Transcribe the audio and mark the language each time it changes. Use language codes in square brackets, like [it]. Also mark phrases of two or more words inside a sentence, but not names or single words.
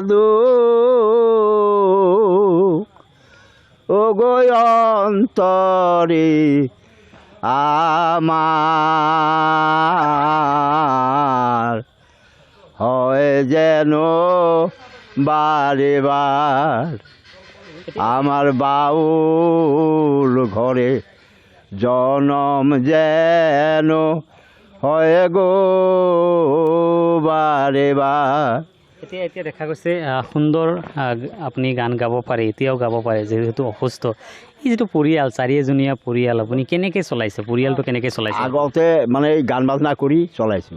[bn] দুঃখ, ও গো অন্তরে আমার হয় যেন বারে বার, আমার বাউল ঘরে জনম যেন হয় গো বাৰে বাৰ। [as] এতিয়া এতিয়া দেখা গৈছে সুন্দৰ আপুনি গান গাব পাৰে, এতিয়াও গাব পাৰে যিহেতু অসুস্থ। এই যিটো পৰিয়াল, চাৰিজনীয়া পৰিয়াল, আপুনি কেনেকৈ চলাইছে, পৰিয়ালটো কেনেকৈ চলাইছে? আগতে মানে এই গান বাজনা কৰি চলাইছোঁ।